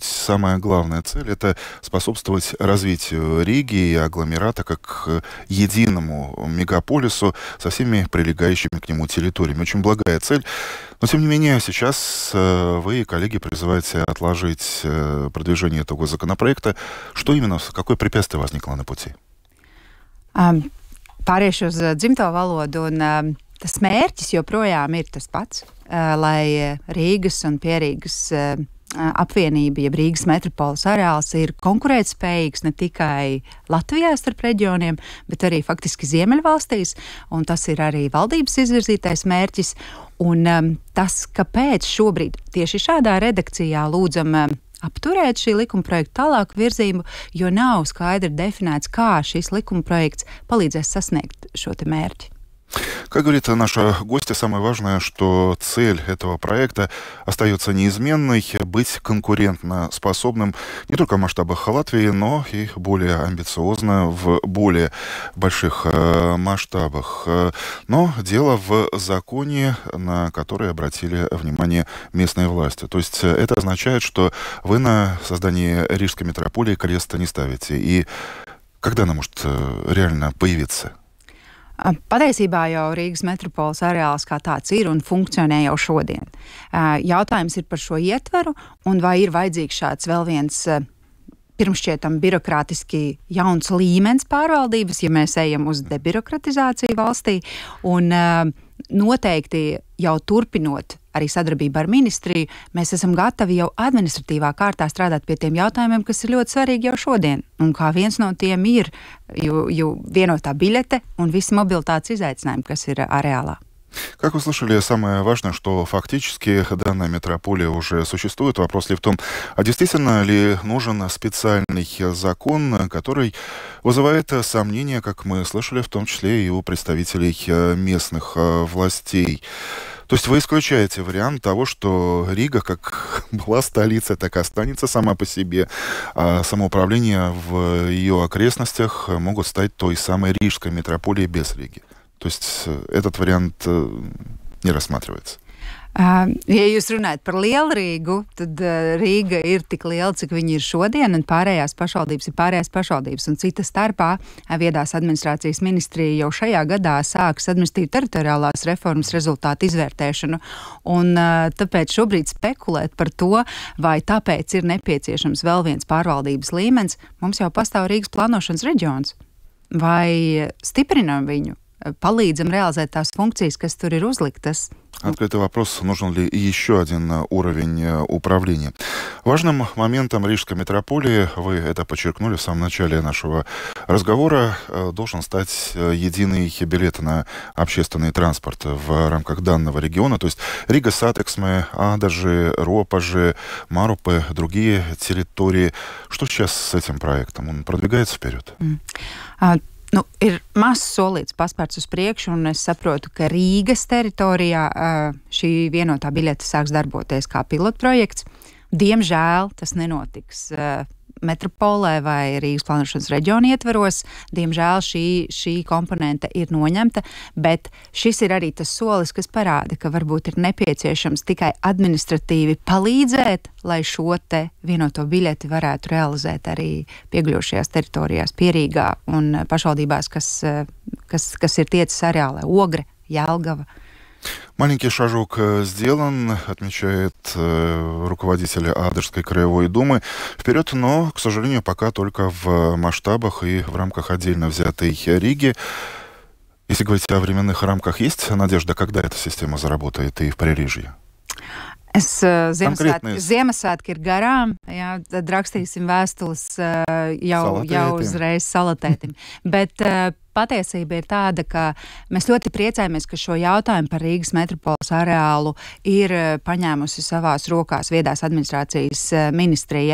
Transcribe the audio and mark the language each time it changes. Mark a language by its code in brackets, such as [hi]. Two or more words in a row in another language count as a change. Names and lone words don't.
[ru] Самая главная цель — это способствовать развитию Риги и агломерата как единому мегаполису со всеми прилегающими к нему территориями. Очень благая цель. Но, тем не менее, сейчас вы, коллеги, призываете отложить продвижение этого законопроекта. Что именно, какое препятствие возникло на пути? [lv] Pāriešu uz dzimto valodu, un tas mērķis joprojām ir tas pats, lai Rīgas un Pierīgas apvienība, jeb Rīgas metropoles areāls ir konkurētspējīgs ne tikai Latvijā starp reģioniem, bet arī faktiski Ziemeļvalstīs, un tas ir arī valdības izvirzītais mērķis. Un tas, kāpēc šobrīd tieši šādā redakcijā lūdzam apturēt šī likumprojekta tālāku virzību, jo nav skaidri definēts, kā šis likumprojekts palīdzēs sasniegt šo te mērķi. [ru] Как говорит наша гостья, самое важное, что цель этого проекта остается неизменной — быть конкурентоспособным не только в масштабах Латвии, но и более амбициозно в более больших масштабах. Но дело в законе, на который обратили внимание местные власти. То есть это означает, что вы на создании Рижской метрополии креста не ставите. И когда она может реально появиться? [lv] Patiesībā jau Rīgas metropoles areāls kā tāds ir un funkcionē jau šodien. Jautājums ir par šo ietveru un vai ir vajadzīgs šāds vēl viens pirmšķietam birokrātiski jauns līmenis pārvaldības, ja mēs ejam uz debirokratizāciju valstī. Un noteikti jau turpinot arī sadarbību ar ministriju, mēs esam gatavi jau administratīvā kārtā strādāt pie tiem jautājumiem, kas ir ļoti svarīgi jau šodien. Un kā viens no tiem ir vienotā biļete un visi mobilitātes izaicinājumi, kas ir areālā. [ru] Как вы слышали, самое важное, что фактически данная метрополия уже существует. Вопрос ли в том, а действительно ли нужен специальный закон, который вызывает сомнения, как мы слышали, в том числе и у представителей местных властей. То есть вы исключаете вариант того, что Рига, как была столицей, так и останется сама по себе, а самоуправление в ее окрестностях могут стать той самой Рижской метрополией без Риги. То есть этот вариант не рассматривается. [lv] Ja jūs runājat par Lielu Rīgu, tad Rīga ir tik liela, cik viņa ir šodien, un pārējās pašvaldības ir pārējās pašvaldības. Un cita starpā viedās administrācijas ministrija jau šajā gadā sāks administratīvu teritoriālās reformas rezultātu izvērtēšanu. Un tāpēc šobrīd spekulēt par to, vai tāpēc ir nepieciešams vēl viens pārvaldības līmenis, mums jau pastāv Rīgas plānošanas reģions. Vai stiprinām viņu? Palīdzam реализовать tās функции, kas tur ir uzliktas. [ru] Открытый вопрос, нужен ли еще один уровень управления. Важным моментом Рижской метрополии, вы это подчеркнули в самом начале нашего разговора, должен стать единый билет на общественный транспорт в рамках данного региона. То есть Рига, Сатексме, Адажи, Ропажи, Марупы, другие территории. Что сейчас с этим проектом? Он продвигается вперед? [lv] Ir mazs solīts paspērts uz priekšu, un es saprotu, ka Rīgas teritorijā šī vienotā biļete sāks darboties kā pilotprojekts. Diemžēl tas nenotiks metropolē vai Rīgas plānošanas reģiona ietveros. Diemžēl šī komponente ir noņemta, bet šis ir arī tas solis, kas parāda, ka varbūt ir nepieciešams tikai administratīvi palīdzēt, lai šo te vienoto biļeti varētu realizēt arī piegļošajās teritorijās Pierīgā un pašvaldībās, kas ir tiecas areālē, Ogre, Jelgava. [ru] Маленький шажок сделан, отмечает руководитель Адыжской краевой думы. Вперед, но, к сожалению, пока только в масштабах и в рамках отдельно взятой Риги. Если говорить о временных рамках, есть надежда, когда эта система заработает и в Пририжье? [lv] Ziemassvētki ir garām, jā, tad rakstīsim vēstules jau uzreiz salatētim. Bet patiesība ir tāda, ka mēs ļoti priecājamies, ka šo jautājumu par Rīgas metropoles areālu ir paņēmusi savās rokās viedās administrācijas ministrija.